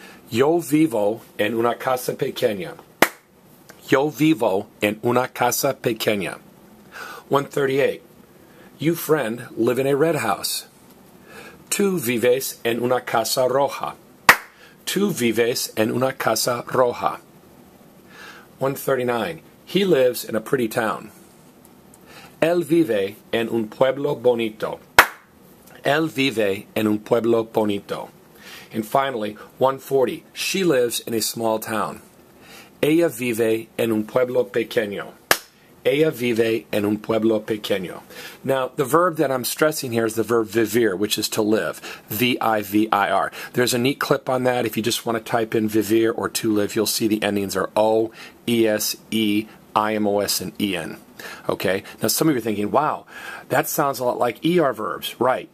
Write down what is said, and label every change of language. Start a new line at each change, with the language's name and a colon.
Spanish: Yo vivo en una casa pequeña. Yo vivo en una casa pequeña.
English: 138. You, friend, live in a red house.
Spanish: Tú vives en una casa roja. Tú vives en una casa roja.
English: 139. He lives in a pretty town.
Spanish: Él vive en un pueblo bonito. Él vive en un pueblo bonito.
English: And finally, 140. She lives in a small town.
Spanish: Ella vive en un pueblo pequeño. Ella vive en un pueblo pequeño.
English: Now, the verb that I'm stressing here is the verb vivir, which is to live. V-I-V-I-R. There's a neat clip on that. If you just want to type in vivir or to live, you'll see the endings are O, E-S-E, I-M-O-S, and E-N. Okay? Now, some of you are thinking, wow, that sounds a lot like ER verbs. Right.